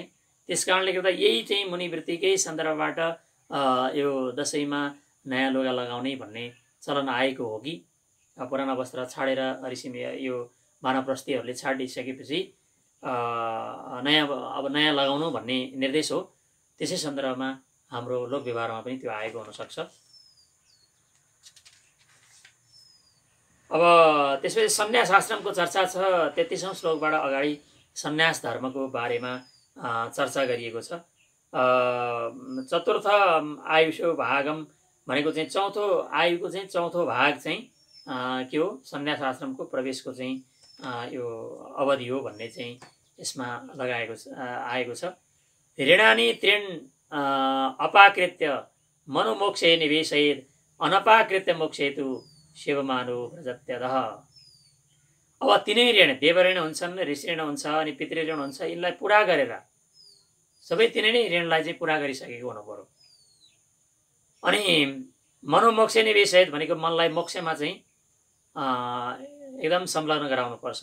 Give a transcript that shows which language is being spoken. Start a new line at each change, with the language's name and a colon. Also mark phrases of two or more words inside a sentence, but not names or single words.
Nepali: त्यस कारणले गर्दा यही चाहिँ मुनिवृत्तिकै सन्दर्भबाट यो दसैँमा नयाँ लुगा लगाउने भन्ने चलन आएको हो कि पुराना वस्त्र छाडेर ऋषि यो वानप्रस्थीहरूले छाडिसकेपछि नयाँ लगाउनु भन्ने निर्देश हो। त्यसै सन्दर्भमा हाम्रो लोक व्यवहारमा पनि त्यो आएको हुनसक्छ। अब त्यसपछि सन्यास आश्रमको चर्चा छ। 33औं श्लोकबाट अगाडि सन्यास धर्मको बारेमा चर्चा गरिएको छ।
Sanskrit: चतुर्थ आयुषो भागम
Nepali: भनेको चाहिँ चौथो आयुको चाहिँ चौथो भाग चाहिँ के हो, सन्यास आश्रमको प्रवेशको चाहिँ यो अवधि हो भन्ने चाहिँ यसमा आएको छ।
Sanskrit: ऋणानि त्रीन् अपाकृत्य मनोमोक्षे निवेशयेत् अनपाकृत्य मोक्षेतु शिवमानो व्रजत्यदः।
Nepali: अब तिनै ऋण, देवऋण हुन्छन्, ऋषि ऋण हुन्छ अनि पितृऋण हुन्छ। यिनलाई पुरा गरेर सबै तिनै नै ऋणलाई चाहिँ पुरा गरिसकेको हुनु पर्यो। अनि
Sanskrit: मनोमोक्षे निवेशयेत्
Nepali: भनेको मनलाई मोक्षमा चाहिँ एकदम संलग्न गराउनु पर्छ।